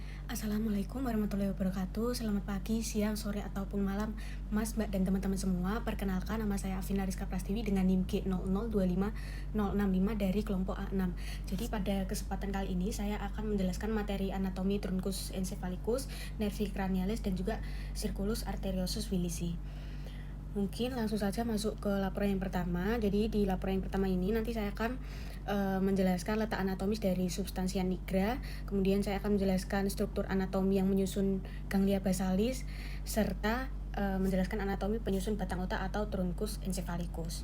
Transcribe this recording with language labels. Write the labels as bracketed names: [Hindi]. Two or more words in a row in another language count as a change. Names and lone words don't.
[Arabic] السلام عليكم ورحمة الله وبركاته. [Indonesian] Selamat pagi, siang, sore, ataupun malam Mas, Mbak, dan teman-teman semua. Perkenalkan, nama saya Afina Rizka Prastiwi dengan NIM G0025065 dari kelompok A6. Jadi pada kesempatan kali ini saya akan menjelaskan materi anatomi [Latin] truncus encephalitis, nervi cranialis, [Indonesian] dan juga [Latin] circulus arteriosus willisi. [Indonesian] Mungkin langsung saja masuk ke laporan yang pertama. Jadi di laporan yang pertama ini nanti saya akan menjelaskan letak anatomis dari [Latin] substansia nigra, [Indonesian] kemudian saya akan menjelaskan struktur anatomi yang menyusun [Latin] ganglia basalis, [Indonesian] serta menjelaskan anatomi penyusun batang otak atau [Latin] truncus encephalitis.